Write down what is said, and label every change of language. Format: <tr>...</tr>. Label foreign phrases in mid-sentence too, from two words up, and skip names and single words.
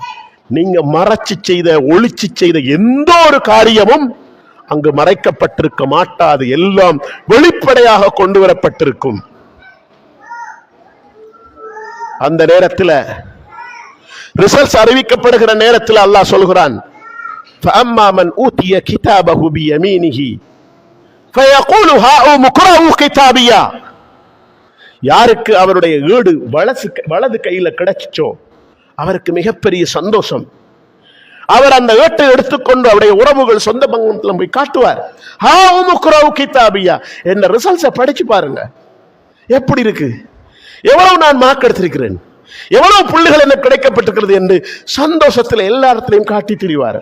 <ta>நீங்க மறைச்சு செய்த, ஒளிச்சு செய்த எந்த ஒரு காரியமும் அங்கு மறைக்கப்பட்டிருக்க மாட்டாது, எல்லாம் வெளிப்படையாக கொண்டு வரப்பட்டிருக்கும். அந்த நேரத்தில் ரிசல்ட்ஸ் அறிவிக்கப்படுகிற நேரத்தில் அல்லாஹ் சொல்கிறான்,</ta> <ar>فَأَمَّا مَنْ أُوتِيَ كِتَابَهُ بِيَمِينِهِ فَيَقُولُ هَاؤُمُ اقْرَءُوا كِتَابِيَهْ.</ar> <ta>யாருக்கு அவருடைய ஏடு வலது கையில கிடைச்சோ அவருக்கு மிகப்பெரிய சந்தோஷம். அவர் அந்த ஏட்டை எடுத்துக்கொண்டு அவருடைய உறவுகள், சொந்த பங்கத்தில் போய் காட்டுவார்.</ta> <ar>هاؤم اقرءوا كتابيه,</ar> <ta>என்ன ரிசல்ட்ஸை படிச்சு பாருங்க, எப்படி இருக்கு, எவ்வளவு நான் மார்க் எடுத்திருக்கிறேன், எவ்வளவு புள்ளிகள் எனக்கு கிடைக்கப்பட்டிருக்கிறது என்று சந்தோஷத்தில் எல்லா இடத்திலையும் காட்டி திரிவார்.</ta>